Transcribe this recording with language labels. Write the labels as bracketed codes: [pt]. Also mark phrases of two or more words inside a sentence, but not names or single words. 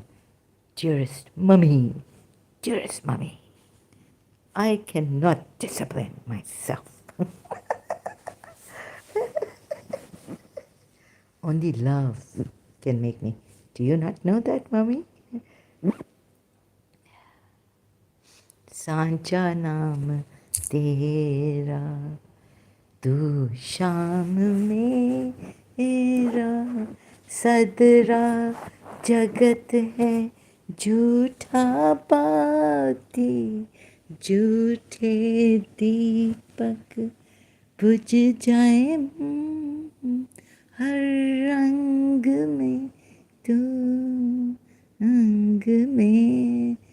[en] Dearest mummy, I cannot discipline myself. Only love can make me. Do you not know that, mummy? [hi] सांचा नाम तेरा तू शाम मेरा सदरा जगत है झूठा बाती झूठे दीपक बुझ जाए हर रंग में तू रंग में।